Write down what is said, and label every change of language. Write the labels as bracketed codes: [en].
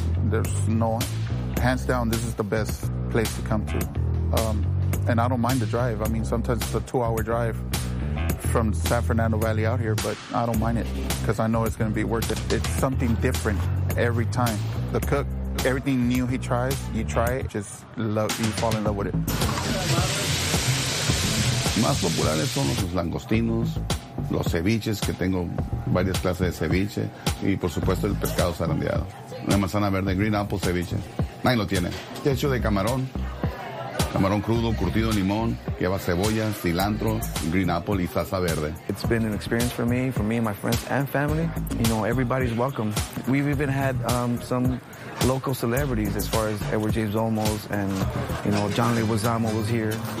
[en] There's no, hands down, this is the best place to come to. And I don't mind the drive. I mean, sometimes it's a two-hour drive from San Fernando Valley out here, but I don't mind it because I know it's going to be worth it. It's something different every time. The cook, everything new he tries, you try it, just love, you fall in love with it. [es] Más populares son los langostinos, los ceviches, que tengo varias clases de ceviche, y por supuesto el pescado zarandeado. La manzana verde, [en] green apple ceviche. [es] Nadie lo tiene. Está hecho de camarón, camarón crudo, curtido en limón, lleva cebolla, cilantro, [en] green apple [es] y salsa verde. [en] It's been an experience for me and my friends and family. You know, everybody's welcome. We've even had some local celebrities as far as Edward James Olmos and, you know, John Leguizamo was here.